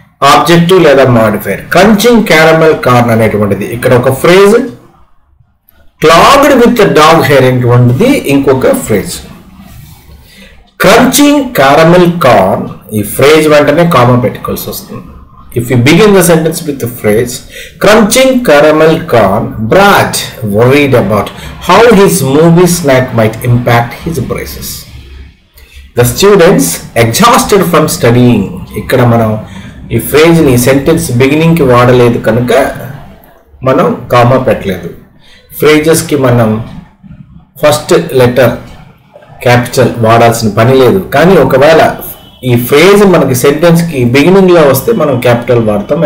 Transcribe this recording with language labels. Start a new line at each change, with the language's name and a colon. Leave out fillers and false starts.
Telugu: Objective లేదా modifier. Crunching caramel corn అనేటువంటిది ఇక్కడ ఒక phrase. Clogged with dog hair అనేటువంటిది ఇంకొక ఫ్రేజ్. క్రంచింగ్ క్యారమెల్ కార్న్ ఈ ఫ్రేజ్ వెంటనే కామా పెట్టుకోవాల్సి వస్తుంది.
English: If you begin the sentence with the phrase, crunching caramel corn, Brad worried about how his movie snack might impact his braces. The students, exhausted from studying.
Telugu: ఇక్కడ మనం ఈ ఫ్రేజ్ని sentence బిగినింగ్కి వాడలేదు కనుక మనం కామా పెట్టలేదు. ఫ్రేజెస్కి మనం ఫస్ట్ లెటర్ క్యాపిటల్ వాడాల్సిన పని లేదు. కానీ ఒకవేళ ఈ ఫ్రేజ్ మనకి సెంటెన్స్ కి బిగినింగ్ లో వస్తే మనం క్యాపిటల్ వాడతాం.